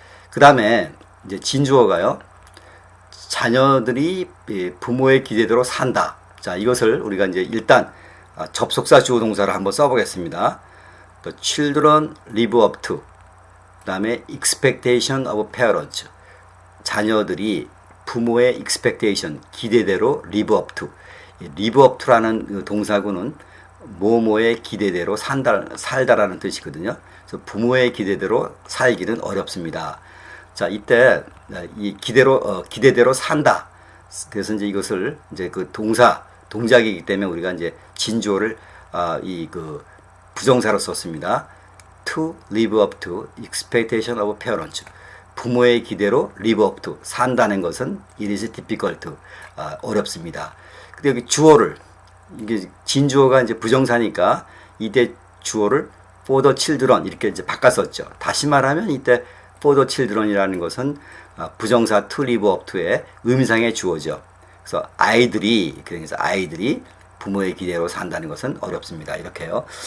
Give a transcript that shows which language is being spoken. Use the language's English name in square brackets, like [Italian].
[Korean] 그 다음에 이제 진주어가요. 자녀들이 부모의 기대대로 산다. 자, 이것을 우리가 이제 일단 접속사 주어 동사를 한번 써보겠습니다. [English] The children live up to. [Korean] 그 다음에 [English] expectation of parents. [Korean] 자녀들이 부모의 expectation, 기대대로 [English] live up to. live up to [Korean] 라는 그 동사구는 뭐뭐의 기대대로 살다라는 뜻이거든요. 그래서 부모의 기대대로 살기는 어렵습니다. 자, 이때 이 기대대로 산다. 그래서 이제 이것을 이제 그 동작이기 때문에 우리가 이제 진주어를 이 그 부정사로 썼습니다. [English] To live up to expectation of parents. [Korean] 부모의 기대로 [English] live up to [Korean] 산다는 것은 [English] it is difficult. [Korean] 어렵습니다. 근데 여기 주어를 이게 진주어가 이제 부정사니까 이때 주어를 [English] for the children [Korean] 이렇게 이제 바꿨었죠. 다시 말하면 이때 [English] for the children [Korean] 이라는 것은 부정사 [English] to live up to [Korean] 의 의미상의 주어죠. 그래서 아이들이 부모의 기대로 산다는 것은 어렵습니다. 이렇게요.